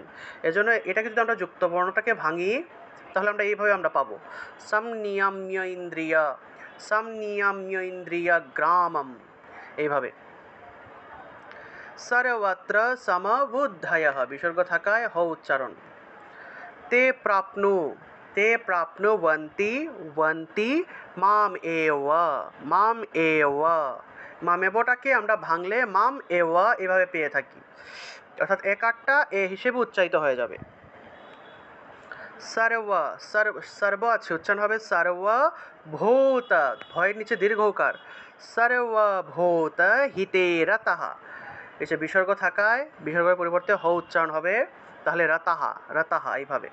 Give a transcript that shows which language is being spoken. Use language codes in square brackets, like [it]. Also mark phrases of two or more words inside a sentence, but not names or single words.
[bn] এজন্য এটাকে যদি আমরা যুক্ত বর্ণটাকে ভাঙি তাহলে আমরা এইভাবে আমরা পাবো [sa] সাম নিয়ম্য ইন্দ্রিয়, সাম নিয়ম্য ইন্দ্রিয় গ্রামম, [bn] এইভাবে। [sa] সর্বত্র সমবুদ্ধয়ঃ, [bn] বিসর্গ থাকায় হ উচ্চারণ। [sa] ते प्राप्नु, ते प्राप्नुवन्ति, वन्ति माम एव, माम एव, [bn] মামেবটাকে আমরা ভাঙলে [sa] মাম এव [bn] এভাবে পেয়ে থাকি, অর্থাৎ একারটা এ হিসেবে উচ্চারিত হয়ে যাবে। সর্ব, সর্ব আছে, উচ্চারণ হবে সর্বভূত, ভয়ের নিচে দীর্ঘকার, [sa] সর্বভূত হিতে রতঃ, [bn] এসে বিসর্গ থাকায় বিসর্গের পরিবর্তে হ উচ্চারণ হবে, তাহলে রতঃ, রতঃ এইভাবে।